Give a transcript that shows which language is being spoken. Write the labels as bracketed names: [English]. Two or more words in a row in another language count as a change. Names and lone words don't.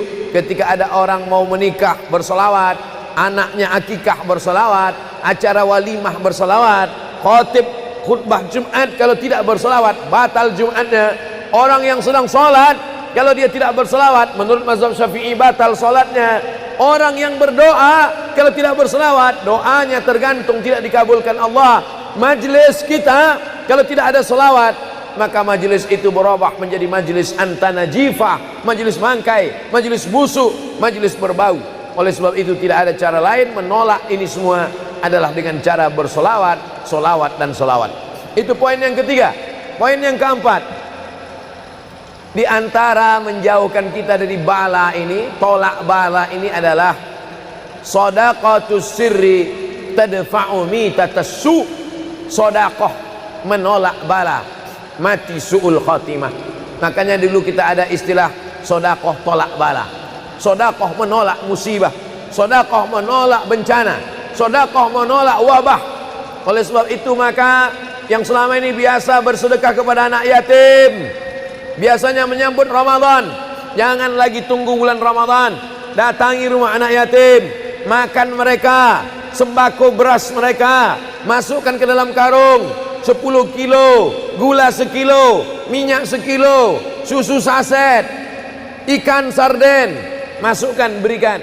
[Indonesian] Ketika ada orang mau menikah bersolawat, anaknya akikah bersolawat, acara walimah bersolawat, khotib khutbah Jumat kalau tidak bersolawat batal Jumatnya. Orang yang sedang sholat kalau dia tidak bersolawat menurut mazhab Syafi'i batal sholatnya. Orang yang berdoa kalau tidak bersolawat doanya tergantung tidak dikabulkan Allah. Majlis kita kalau tidak ada solawat maka majlis itu berubah menjadi majlis antanajifah, majlis mangkai, majlis busuk, majlis berbau. Oleh sebab itu tidak ada cara lain menolak ini semua adalah dengan cara bersolawat, solawat dan solawat. Itu poin yang ketiga. Poin yang keempat, di antara menjauhkan kita dari bala ini, tolak bala ini adalah [Arabic] صدقة السر تدفع ميتة السوء. [Indonesian] Sedekah menolak bala, mati [Arabic] سوء الخاتمة. [Indonesian] Makanya dulu kita ada istilah sedekah tolak bala. Sedekah menolak musibah, sedekah menolak bencana, sedekah menolak wabah. Oleh sebab itu maka yang selama ini biasa bersedekah kepada anak yatim, biasanya menyambut Ramadan, jangan lagi tunggu bulan Ramadan, datangi rumah anak yatim, makan mereka, sembako beras mereka, masukkan ke dalam karung 10 kilo, gula sekilo, minyak sekilo, susu saset, ikan sarden, masukkan, berikan.